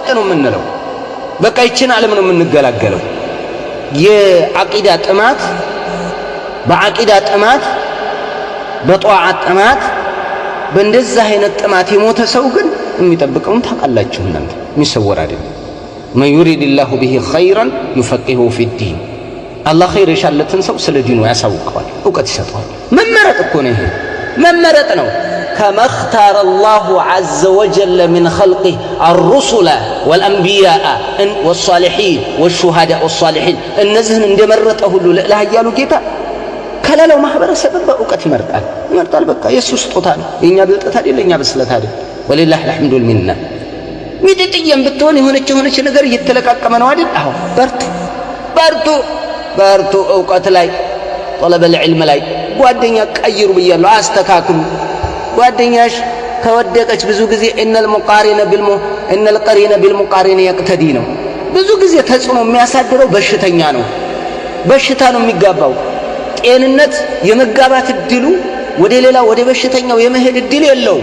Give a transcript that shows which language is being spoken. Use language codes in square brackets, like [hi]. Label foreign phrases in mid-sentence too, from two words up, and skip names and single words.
[am] ነው የምንለው። በቃ ይችን ዓለም ነው የምንገላገለው። የዓቂዳ ጥማት በዓቂዳ ጥማት በጧዓት ጥማት በእንደዚህ አይነት ጥማት የሞተ ሰው ግን የሚጠብቀውን ታውቃላችሁ እናንተ። የሚሰወር አይደለም። [ar] من يرد الله به خيرا يفقهه في الدين። [am] አላህ ኸይር የሻለትን ሰው ስለ ዲኑ ያሳውቀዋል፣ ዕውቀት ይሰጠዋል። መመረጥ እኮ ነው። ይሄ መመረጥ ነው። [ar] كما اختار الله عز وجل من خلقه الرسل والأنبياء والصالحين والشهداء والصالحين [am] እነዚህን እንደመረጠ ሁሉ ለላህ ያሉ ጌታ ከላለው ማህበረሰብ በዕውቀት ይመርጣል። በቃ የሱ ስጦታ ነው። የኛ ብልጠት አይደል፣ የኛ ብስለት አይደል። [ar] ولله الحمد والمنة። [am] ሚጥጥየም ብትሆን የሆነች ነገር እየተለቃቀመ ነው አይደል? አዎ በርቱ። ዕውቀት ላይ [ar] طلب العلم [am] ላይ ጓደኛ ቀይሩ ብያለሁ። አስተካክሉ። ጓደኛሽ ከወደቀች ብዙ ጊዜ [ar] إن القرين بالمقارن يقتدي [am] ነው። ብዙ ጊዜ ተጽዕኖ የሚያሳድረው በሽተኛ ነው። በሽታ ነው የሚጋባው። ጤንነት የመጋባት እድሉ ወደ ሌላ ወደ በሽተኛው የመሄድ እድል የለውም።